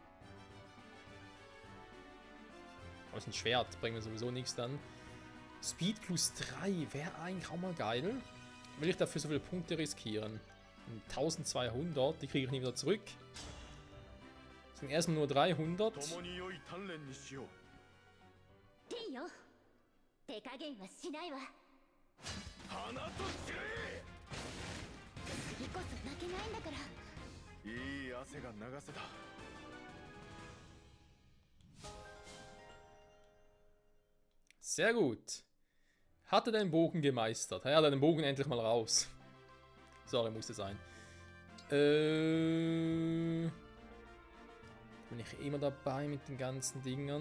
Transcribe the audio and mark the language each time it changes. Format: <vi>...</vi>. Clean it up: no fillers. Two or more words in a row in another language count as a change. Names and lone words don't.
<de>Aber es ist ein Schwert, bringt mir sowieso nichts dann. Speed plus 3 wäre eigentlich auch mal geil. Will ich dafür so viele Punkte riskieren? 1200, die kriege ich nie wieder zurück. Das sind erstmal nur 300.</de> <ja>ってんよ。手加減はしないわ。花と散れ。次こそ負けないんだから。いい汗が流せた。</ja> <de>Sehr gut. Hat er den Bogen gemeistert? Er hat den Bogen endlich mal raus. Sorry, musste sein. Bin ich immer dabei mit den ganzen Dingern.</de>